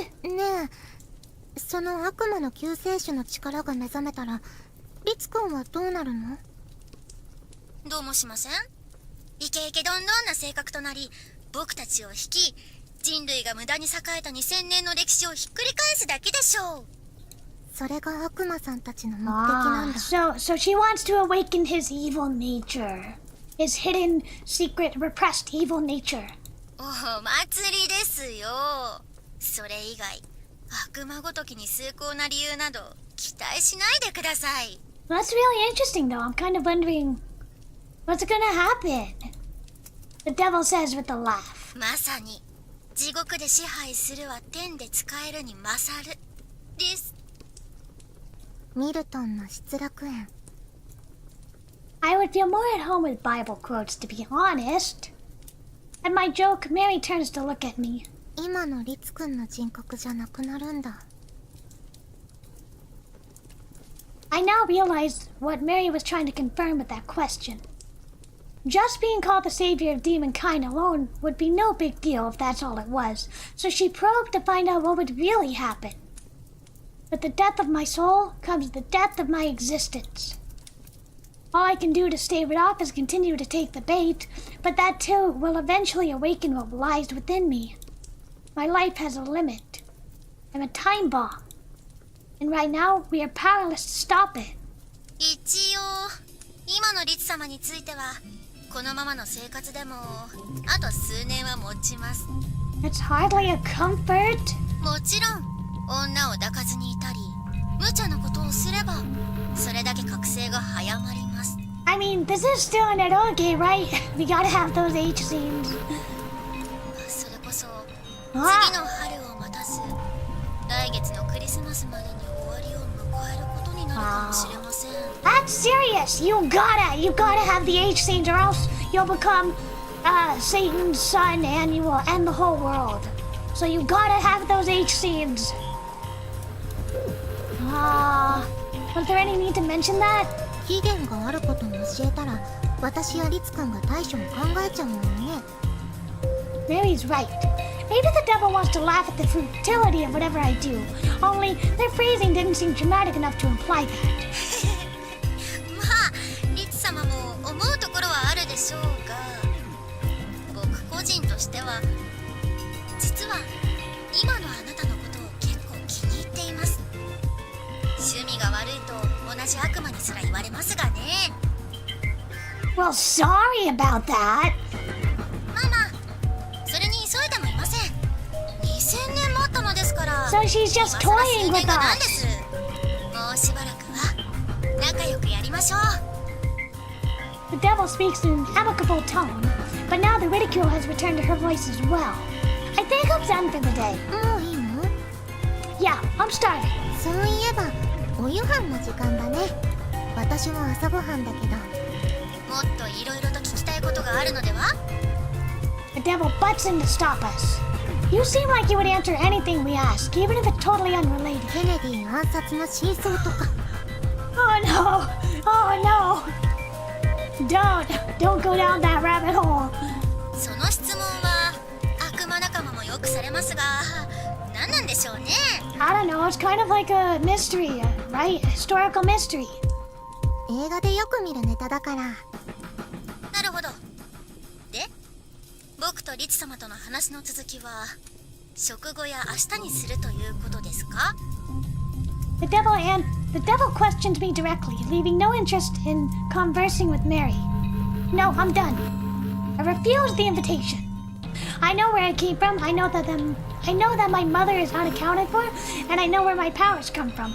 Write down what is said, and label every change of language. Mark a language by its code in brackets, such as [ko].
[ja] ねえ、その悪魔の救世主の力が目覚めたらリツくんはどうなるの？どうもしません？イケイケどんどんな性格となり、僕たちを引き、人類が無駄に栄えた2000年の歴史をひっくり返すだけでしょう。それが悪魔さんたちの目的なんだ。 [en] So she wants to awaken his evil nature. His hidden, secret, repressed evil nature. [ja] お祭りですよ。それ以外、悪魔ごときに崇高な理由など期待しないでください。 [en] That's really interesting, though. I'm kind of wondering what's gonna happen. The devil says with a laugh. [ja] まさに地獄で支配するは天で使えるに勝るです。ミルトンの失楽園。 [en] I would feel more at home with Bible quotes, to be honest. At my joke, Mary turns to look at me. [ja] 今のリツくんの人格じゃなくなるんだ。 [en] I now realized what Mary was trying to confirm with that question. Just being called the savior of demonkind alone would be no big deal if that's all it was, so she probed to find out what would really happen. With the death of my soul comes the death of my existence. All I can do to stave it off is continue to take the bait, but that too will eventually awaken what lies within me. My life has a limit. I'm a time bomb. And right now, we are powerless to stop it. [ja] 一応今のリツ様についてはこのままの生活でもあと数年は持ちます。 [en] It's hardly a comfort. [ja] もちろん女を抱かずにいたり無茶なことをすればそれだけ覚醒が早まります。 [en] I mean, this is still an eroge, right? We gotta have those H scenes. [ja] それこそ次 [en] Ah, [ja] の春を待たず来月のクリスマスまでに終わりを迎えることになるかもしれません。 [en] that's serious. You gotta have the H scenes, or else you'll become Satan's son and you will end the whole world. So you gotta have those H scenes. Was there any need to mention that? [ja] 期限があることを教えたら私やリツくんが対処を考えちゃうもんね。 [en] Mary's right. Maybe the devil wants to laugh at the futility of whatever I do. Only their phrasing didn't seem dramatic enough to imply that. [ja] まあリツ様も思うところはあるでしょうが僕個人としては実は今のあなたのことを結構気に入っています。趣味が悪いと同じ悪魔にすら言われますがね。 [en] Well, sorry about that. [ja] まあまあそれに急いでもいません。 2000年もあったのですから。 [en] So she's just [ja] 今更 [en] toying [ja] 数 [en] with [ja] 年がなんで [en] us. [ja] す。もうしばらくは仲良くやりましょう。 [en] The devil speaks in an amicable tone, but now the ridicule has returned to her voice as well. I think I'm done for the day. [ja] もういいの？ [en] Yeah, I'm starving. [ja] そういえばお夕飯の時間だね。私は朝ごはんだけど。もっといろいろと聞きたいことがあるのでは？ [en] The devil butts in to stop us. You seem like you would answer anything we ask, even if it's totally unrelated. [ja] ケネディ暗殺の真相とか。 [en] Oh no! Oh no! Don't go down that rabbit hole. [ja] その質問は悪魔仲間もよくされますが何なんでしょうね。 [en] I don't know, it's kind of like a mystery, right? Historical mystery. [ja] 映画でよく見るネタだから。なるほど。で僕とリツ様との話の続きは食後や明日にするということですか？ [en] The devil questioned me directly, leaving no interest in conversing with Mary. No, I'm done. I refuse the invitation. I know where I came from. I know that my mother is unaccounted for, and I know where my powers come from.